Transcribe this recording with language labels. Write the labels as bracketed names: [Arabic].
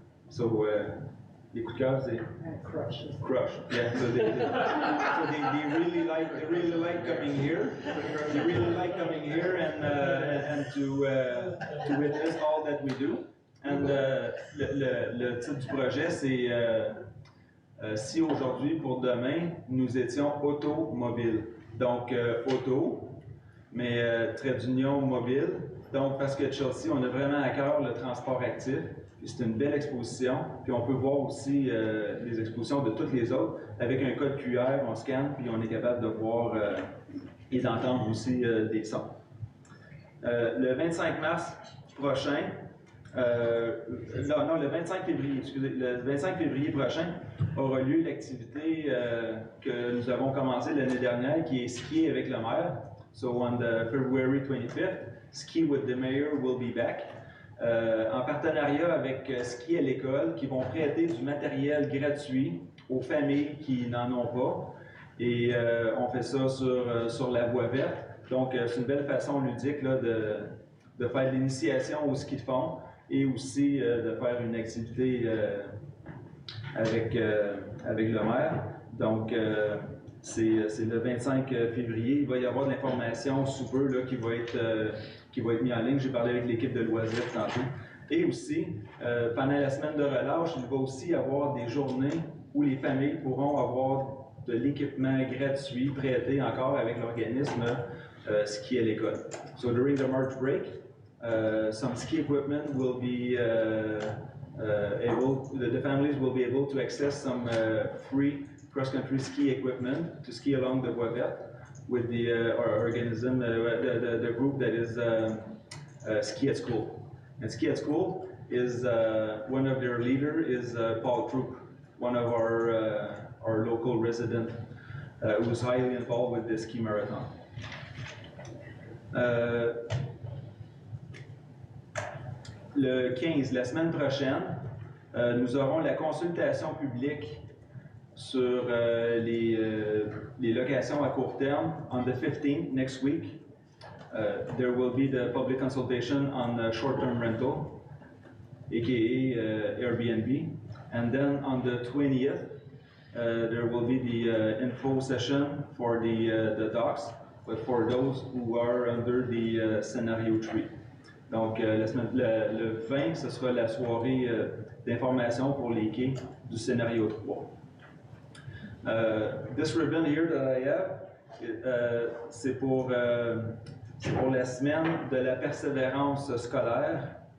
[French] So les coups de cœur, c'est crush. [English] Yeah. So they really like coming here. They really like coming here and to witness all that we do. [French] And le titre du projet, c'est si aujourd'hui pour demain nous étions automobiles. Donc auto, mais trait d'union mobile. Donc parce que Chelsea, on a vraiment à cœur le transport actif. C'est une belle exposition. Puis on peut voir aussi les expositions de toutes les autres. Avec un code QR, on scanne, puis on est capable de voir et d'entendre aussi des sons. Le 25 mars prochain, le 25 février, excusez, le 25 février prochain aura lieu l'activité que nous avons commencée l'année dernière, qui est skier avec le maire. [English] So on the February 25th, Ski with the Mayor will be back. [French] En partenariat avec Ski à l'école, qui vont prêter du matériel gratuit aux familles qui n'en ont pas. Et on fait ça sur la voie verte. Donc, c'est une belle façon ludique là, de faire l'initiation au ski de fond et aussi de faire une activité avec le maire. Donc, c'est le 25 février. Il va y avoir de l'information sous peu là, qui va être mis en ligne. J'ai parlé avec l'équipe de loisirs tantôt. Et aussi, pendant la semaine de relâche, il va aussi y avoir des journées où les familles pourront avoir de l'équipement gratuit prêté encore avec l'organisme ski à l'école. [English] So during the March break, some ski equipment will be the families will be able to access some free cross-country ski equipment to ski along the voie verte. with the organism, the group that is Ski at School. And Ski at School is one of their leaders is Paul Troop, one of our local resident who's highly involved with the ski marathon. [French] Le 15, la semaine prochaine, nous aurons la consultation publique sur les locations à court terme. [English] On the 15th, next week, there will be the public consultation on short-term rental, aka Airbnb. And then on the 20th, there will be the info session for the docks, but for those who are under the scenario 3. [French] Donc, le 20, ce sera la soirée d'information pour les quais du scénario 3. [English] This ribbon here that I have, [French] c'est pour la semaine de la persévérance scolaire.